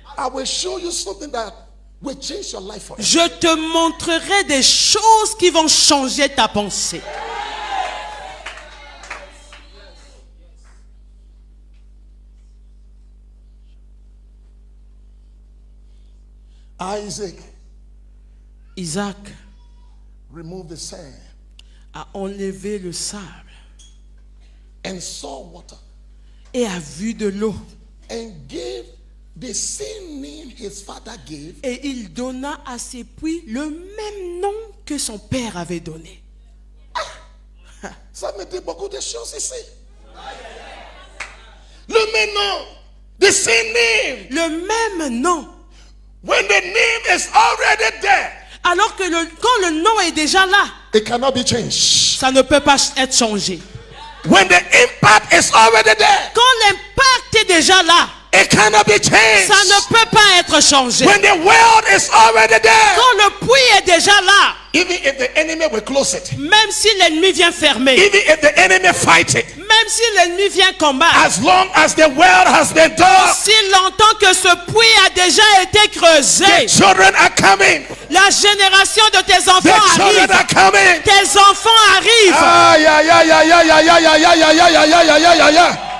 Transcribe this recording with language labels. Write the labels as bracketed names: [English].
[English] I will show you something that will change your life forever. [French] je te montrerai des choses qui vont changer ta pensée. [English] Isaac [French] Isaac [English] removed the sand [French] a enlevé le sable [English] and saw water [French] et a vu de l'eau. [English] and gave the same name his father gave. [French] Et il donna à ses puits le même nom que son père avait donné. Ça me dit beaucoup de choses ici. Le même nom, [English] the same name. [French] Le même nom. [English] When the name is already there, [French] Alors que quand le nom est déjà là, [English] it cannot be changed. [French] ça ne peut pas être changé. [English] When the impact is already there, [French] Quand l'impact est déjà là, [English] it cannot be changed. [French] ça ne peut pas être changé. [English] When the world is already there, [French] Quand le puits est déjà là, [English] even if the enemy will close it, [French] même si l'ennemi vient fermer, [English] even if the enemy fight it, [French] même si l'ennemi vient combattre, [English] as long as the well has been done, [French] si longtemps que ce puits a déjà été creusé, [English] the children are coming. [French] la génération de tes [English] The [French] enfants [English] children [French] arrive. [English] are coming. [French] Tes enfants arrivent. Ay, ay, ay, ay, ay, ay, ay, ay, ay, ay, ay, ay, ay, ay, ay, ay.